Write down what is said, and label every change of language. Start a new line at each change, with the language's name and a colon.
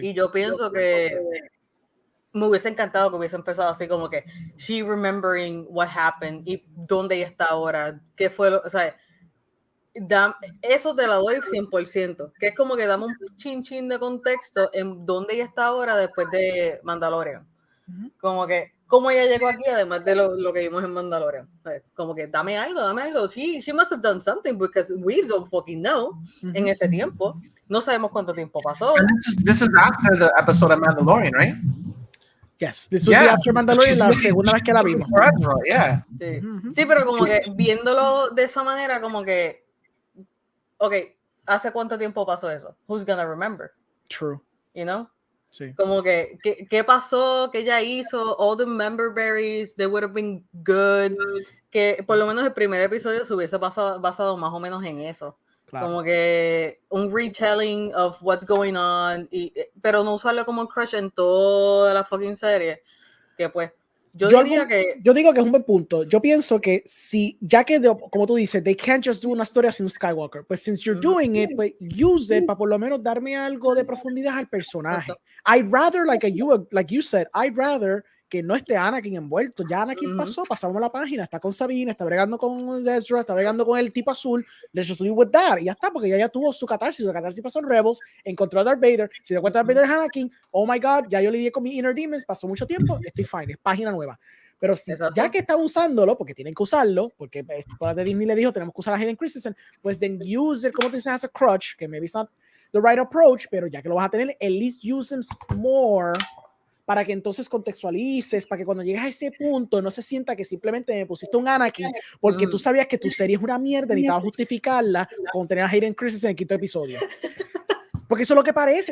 Spanish: Y yo pienso que me hubiese encantado que hubiese empezado así como que
English: she remembering what happened
Spanish: y dónde ella está ahora, qué fue o sea, eso te lo doy 100%, que es como que dame un chin de contexto en dónde ella está ahora después de Mandalorian. Como que cómo ella llegó aquí, además de lo que vimos en Mandalorian. Como que dame algo.
English: She must have done something because we don't fucking know
Spanish: en ese tiempo. No sabemos cuánto tiempo pasó.
English: And this is after the episode of Mandalorian, right? Yes, this would be after Mandalorian,
Spanish: la segunda vez que la vimos.
English: Yeah.
Spanish: Sí, pero como que viéndolo de esa manera, como que ok, ¿hace cuánto tiempo pasó eso?
English: Who's gonna remember? True. You know?
Spanish: Sí. Como que, ¿qué pasó? ¿Qué ella hizo?
English: All the member berries, they would have been good.
Spanish: Que por lo menos el primer episodio se hubiese basado más o menos en eso. Claro. Como que un
English: retelling of what's going on,
Spanish: pero no usarlo como un crush en toda la fucking serie. Que pues, yo digo que es un buen punto. Yo pienso que si, ya que, como tú dices,
English: they can't just do
Spanish: una historia sin un Skywalker, pues
English: since you're doing it,
Spanish: pues
English: use it
Spanish: para por lo menos darme algo de profundidad al personaje.
English: I'd rather, like you said, I'd rather
Spanish: que no esté Anakin envuelto. Ya Anakin pasamos la página, está con Sabine, está bregando con Ezra, está bregando con el tipo azul.
English: Let's just leave with that.
Spanish: Y ya está, porque ya tuvo su catarsis pasó en Rebels, encontró a Darth Vader, se dio cuenta de Darth Vader es Anakin,
English: oh my god,
Spanish: ya yo lidié con mis
English: inner demons,
Spanish: pasó mucho tiempo, estoy fine, es página nueva. Pero si, ya que están usándolo, porque tienen que usarlo, porque Disney le dijo, tenemos que usar a Hayden Christensen, pues
English: then use it,
Spanish: como tú dices,
English: as a crutch,
Spanish: que
English: maybe it's not the right approach,
Spanish: pero ya que lo vas a tener,
English: at least use them more,
Spanish: para que entonces contextualices, para que cuando llegues a ese punto no se sienta que simplemente me pusiste un Anakin porque tú sabías que tu serie es una mierda y necesitabas justificarla con tener a Hayden Christensen en el quinto episodio. Porque eso es lo que parece.